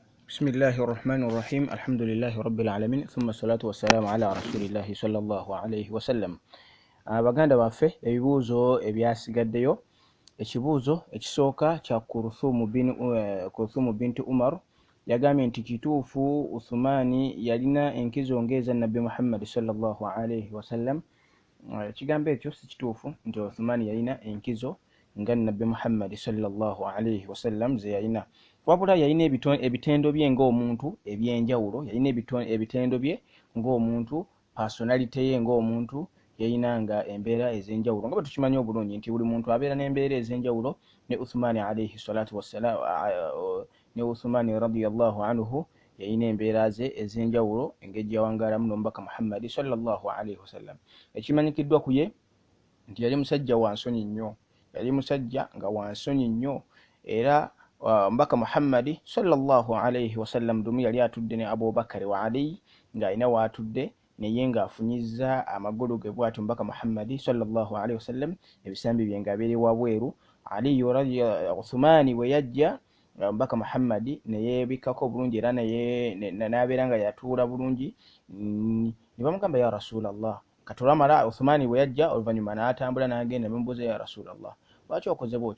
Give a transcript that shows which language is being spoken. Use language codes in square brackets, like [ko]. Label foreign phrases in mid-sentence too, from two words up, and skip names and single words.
[ar] بسم الله الرحمن الرحيم الحمد لله رب العالمين ثم الصلاة والسلام على رسول الله صلى الله عليه وسلم. [lg] Baganda baffe ebibuuzo ebyasigaddeyo. Ekibuuzo ekisooka kya Kulthum binti Umar yagambye nti kituufu Uthmani yalina enkizo ng'eza Nabbi Muhammad [ar] صلى الله عليه وسلم. [lg] Ekigambo ekyo si kituufu nti Uthmani yalina enkizo nga Nabbi Muhammad [ar] صلى الله عليه وسلم [lg] ze yalina, wabula yalina ebitendo bye ng'omuntu ebyenjawulo. Yalina ebitendo bye ng'omuntu, personality ye ng'omuntu yalina nga embeera ez'enjawulo, nga bwe tukimanyi obulungi nti buli muntu abeera n'embeera ez'enjawulo. Ne Uthmani [ar] عليه الصلاة والسلام, [lg] ne Uthmani [ar] رضي الله عنه [lg] yalina embeera ze ez'enjawulo engeri yawangaalamu n'omubaka Muhammad [ar] صلى الله عليه وسلم. [lg] Ekimanyikiddwa ku ye nti yali musajja wa nsonyi nnyo, yali musajja nga wa nsonyi nnyo, era Mbaka Muhammad [ar] صلى الله عليه وسلم [lg] dumu yali atudde ne Abubakar wa Ali nga alina waatudde naye ng'afunyizza amagulu ge bw'atyo Mbaka Muhammad [ar] صلى الله عليه وسلم, [lg] ebisambi bye nga biri wabweru. Ali Uthmani bwe yajja Mbaka Muhammad ne yeebikkako bulungi era n'abeera nga yatuula bulungi. Ne bamugamba [ar] يا رسول الله, [lg] katolwamala Uthmani bwe yajja oluvannyuma n'atambula n'agenda ne bamubuuza [ar] يا رسول الله, [lg] lwaki okoze bw'otyo?